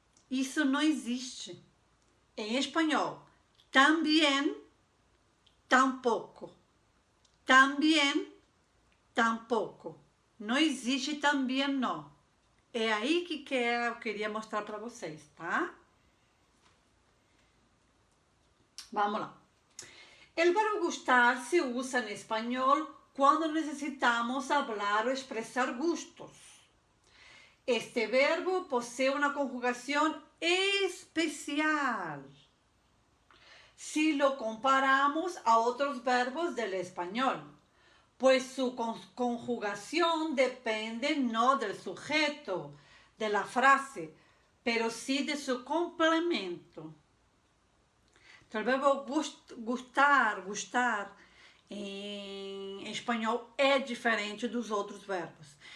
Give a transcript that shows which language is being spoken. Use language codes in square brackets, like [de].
[pt] Isso não existe. Em espanhol, também, tampouco. Também, tampouco. Não existe também não. É aí que eu queria mostrar para vocês, tá? Vamos lá. [es] El verbo gustar se usa en español cuando necesitamos hablar o expresar gustos. Este verbo posee una conjugación especial si lo comparamos a otros verbos del español, pues su conjugación depende no del sujeto de la frase, pero sí de su complemento. [pt] Então, o verbo gustar, Em espanhol é diferente dos outros verbos.